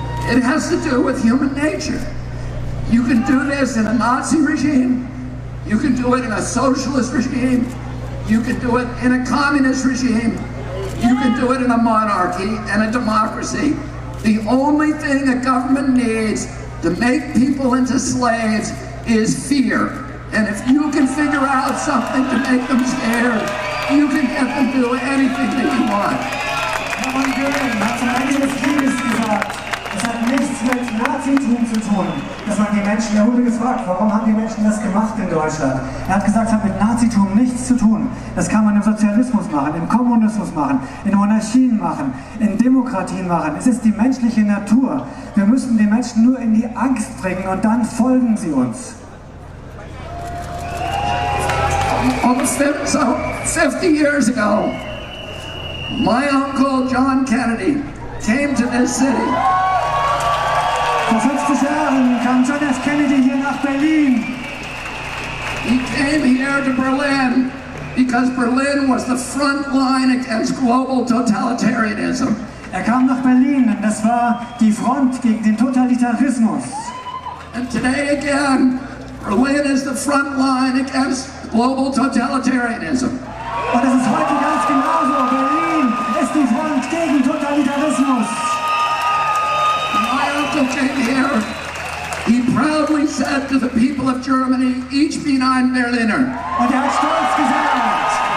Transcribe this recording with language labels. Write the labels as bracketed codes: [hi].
[en] It has to do with human nature. You can do this in a Nazi regime, you can do it in a socialist regime, you can do it in a communist regime, you can do it in a monarchy and a democracy. The only thing a government needs to make people into slaves is fear. And if you can figure out something to make them scared, you can get them to do anything that you want. [de] Hermann Göring hat zum Ende des Krieges gesagt, es hat nichts mit Nazitum zu tun, dass man die Menschen, er wurde gefragt, warum haben die Menschen das gemacht in Deutschland? Er hat gesagt, es hat mit Nazitum nichts zu tun. Das kann man im Sozialismus machen, im Kommunismus machen, in Monarchien machen, in Demokratien machen. Es ist die menschliche Natur. Wir müssen die Menschen nur in die Angst bringen und dann folgen sie uns. [en] Almost 50 years ago, my uncle John Kennedy came to this city. [de] Vor 50 Jahren kam John F. Kennedy hier nach Berlin. [en] He came here to Berlin because Berlin was the front line against global totalitarianism. [de] Er kam nach Berlin, denn das war die Front gegen den Totalitarismus. [en] And today again, Berlin is the front line against global totalitarianism. [de] Und es ist heute ganz genauso. Berlin ist die Front gegen Totalitarismus. [en] My uncle came here. He proudly said to the people of Germany, [de] ich bin ein Berliner. Und er hat stolz gesagt.